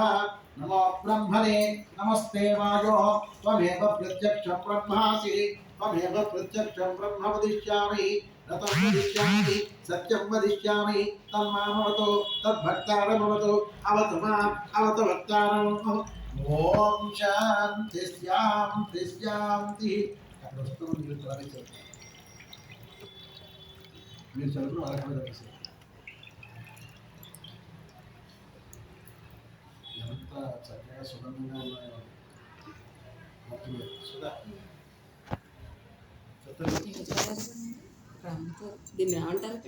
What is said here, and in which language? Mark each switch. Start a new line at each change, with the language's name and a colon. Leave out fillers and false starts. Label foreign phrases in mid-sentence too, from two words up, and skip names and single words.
Sanskrit: नमो ब्रह्मणे नमस्ते वायो त्वमेव प्रत्यक्ष ब्रह्मासि त्वमेव प्रत्यक्षं ब्रह्म वदिष्यामि रतं वदिष्यामि सत्यं वदिष्यामि तन्मामवतु तद्भक्तारमवतु अवतु माम् अवतु भक्तारम् ओम शांति शांति शांति
Telugu: మీరు చదువు అరవై ఎంత చక్కగా సుగంధంగా ఉన్నాయో దీన్ని ఏమంటారు ఇక్కడ?